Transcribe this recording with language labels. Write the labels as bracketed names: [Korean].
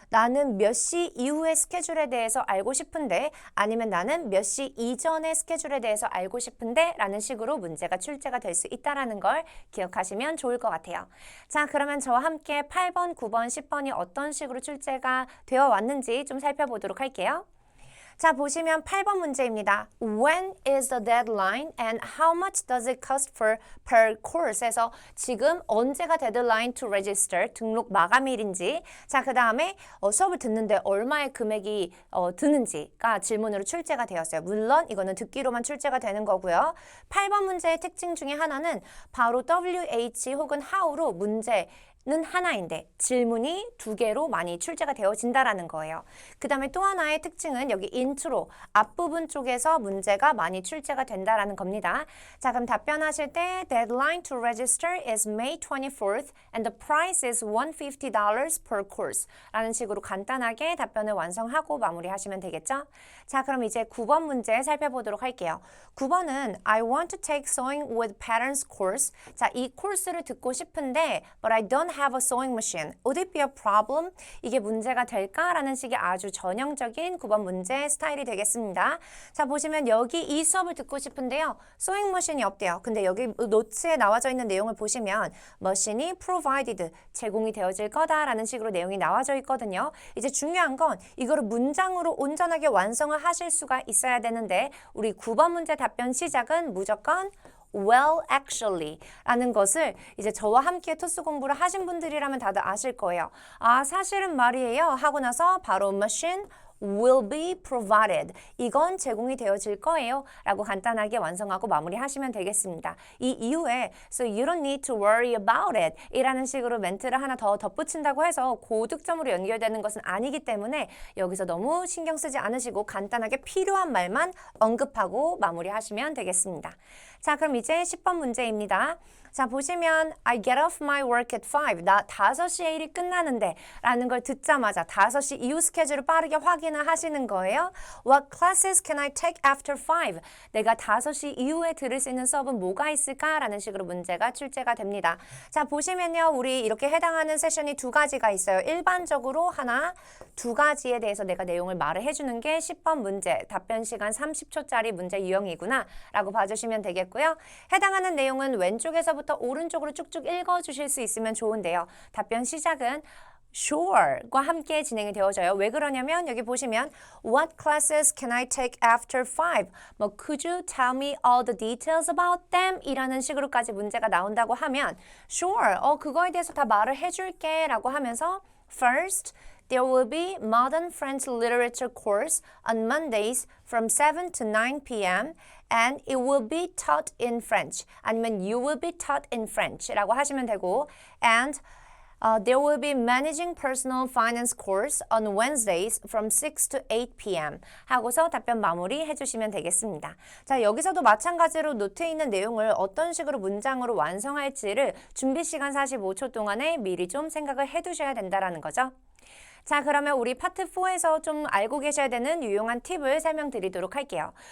[Korean] 나는 몇 시 이후의 스케줄에 대해서 알고 싶은데 아니면 나는 몇 시 이전의 스케줄에 대해서 알고 싶은데 라는 식으로 문제가 출제가 될 수 있다는 걸 기억하시면 좋을 것 같아요. 자, 그러면 저와 함께 8번, 9번, 10번이 어떤 식으로 출제가 되어 왔는지 좀 살펴보도록 할게요. 자, 보시면 8번 문제입니다. [English] When is the deadline and how much does it cost per course? [Korean] 에서 지금 언제가 데드라인 [English] to register, [Korean] 등록 마감일인지, 자, 그 다음에 수업을 듣는데 얼마의 금액이 드는지가 질문으로 출제가 되었어요. 물론 이거는 듣기로만 출제가 되는 거고요. 8번 문제의 특징 중에 하나는 바로 WH 혹은 how로 문제는 하나인데 질문이 2개로 많이 출제가 되어진다라는 거예요. 그 다음에 또 하나의 특징은 여기 인트로 앞부분 쪽에서 문제가 많이 출제가 된다라는 겁니다. 자, 그럼 답변하실 때 [English] Deadline to register is May 24th and the price is $150 per course [Korean] 라는 식으로 간단하게 답변을 완성하고 마무리하시면 되겠죠? 자, 그럼 이제 9번 문제 살펴보도록 할게요. 9번은 [English] I want to take sewing with patterns course. [Korean] 자, 이 코र्스를 듣고 싶은데 [English] but I don't have a sewing machine. Would it be a problem? [Korean] 이게 문제가 될까라는 식의 아주 전형적인 9번 문제 스타일이 되겠습니다. 자, 보시면 여기 이 수업을 듣고 싶은데요. sewing machine이 없대요. 근데 여기 노트에 나와져 있는 내용을 보시면 machine이 provided, 제공이 되어질 거다라는 식으로 내용이 나와져 있거든요. 이제 중요한 건 이거를 문장으로 온전하게 완성을 하실 수가 있어야 되는데 우리 9번 문제 답변 시작은 무조건 [English] well actually [Korean] 라는 것을 이제 저와 함께 토스 공부를 하신 분들이라면 다들 아실 거예요. 사실은 말이에요 하고 나서 바로 [English] machine will be provided. [Korean] 이건 제공이 되어질 거예요 라고 간단하게 완성하고 마무리하시면 되겠습니다. 이 이후에 [English] so you don't need to worry about it [Korean] 이라는 식으로 멘트를 하나 더 덧붙인다고 해서 고득점으로 연결되는 것은 아니기 때문에 여기서 너무 신경 쓰지 않으시고 간단하게 필요한 말만 언급하고 마무리하시면 되겠습니다. 자, 그럼 이제 10번 문제입니다. 자, 보시면 [English] I get off my work at 5. [Korean] 나 5시에 일이 끝나는데 라는 걸 듣자마자 5시 이후 스케줄을 빠르게 확인을 하시는 거예요. [English] What classes can I take after 5? [Korean] 내가 5시 이후에 들을 수 있는 수업은 뭐가 있을까? 라는 식으로 문제가 출제가 됩니다. 자, 보시면요. 우리 이렇게 해당하는 세션이 2가지가 있어요. 일반적으로 하나, 2가지에 대해서 내가 내용을 말을 해주는 게 10번 문제, 답변 시간 30초짜리 문제 유형이구나 라고 봐주시면 되겠고요. 해당하는 내용은 왼쪽에서부터 오른쪽으로 쭉쭉 읽어주실 수 있으면 좋은데요. 답변 시작은 sure과 함께 진행이 되어져요. 왜 그러냐면 여기 보시면 [English] What classes can I take after 5? 뭐 Could you tell me all the details about them? [Korean] 이라는 식으로까지 문제가 나온다고 하면 [English] Sure, [Korean] 그거에 대해서 다 말을 해줄게 라고 하면서 [English] First, there will be Modern French Literature course on Mondays from 7 to 9 p.m. and it will be taught in French. [Korean] 아니면 [English] you will be taught in French [Korean] 라고 하시면 되고 [English] and there will be Managing Personal Finance course on Wednesdays from 6 to 8 p.m. [Korean] 하고서 답변 마무리 해주시면 되겠습니다. 자, 여기서도 마찬가지로 노트에 있는 내용을 어떤 식으로 문장으로 완성할지를 준비 시간 45초 동안에 미리 좀 생각을 해두셔야 된다는 거죠. 자, 그러면 우리 파트 4에서 좀 알고 계셔야 되는 유용한 팁을 설명드리도록 할게요.